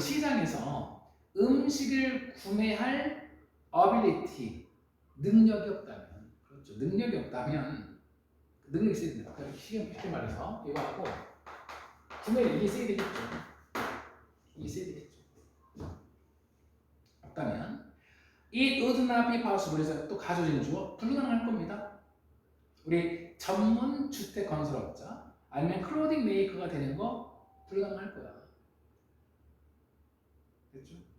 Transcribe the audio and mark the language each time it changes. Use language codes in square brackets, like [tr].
[ko] 시장에서 음식을 구매할 ability 능력이 없다면 능력이 있어야 된다. 쉽게 말해서 이거 하고 구매를 이게 있어야 되겠죠. 없다면 [en] it would not be possible. [ko] 그래서 또 가져진 주어 불가능할 겁니다. 우리 전문 주택 건설업자 아니면 클로딩 메이커가 되는 거 불가능할 거야. 됐죠?